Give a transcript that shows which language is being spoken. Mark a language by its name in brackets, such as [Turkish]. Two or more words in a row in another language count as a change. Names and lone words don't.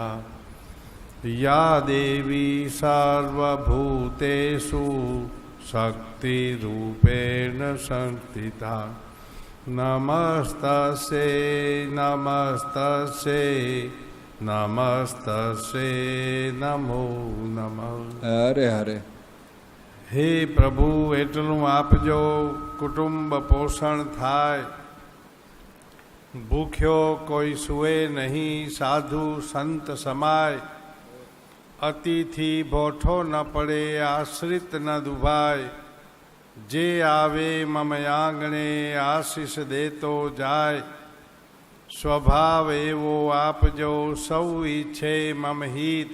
[Sanskrit] या देवी सर्वभूतेषु शक्तिरूपेण संस्थिता नमस्तस्यै नमस्तस्यै नमस्तस्यै नमो नमः। हरे हरે। [Gujarati] હે પ્રભુ એટલું આપજો કુટુંબ પોષણ થાય, ભૂખ્યો કોઈ સૂવે નહીં, સાધુ સંત સમાય, અતિથિ ભોઠો ન પડે, આશ્રિત ન દુભાય, જે આવે મમ આંગણે આશીષ દેતો જાય, સ્વભાવ એવો આપજો સૌ ઈચ્છે મમ હિત।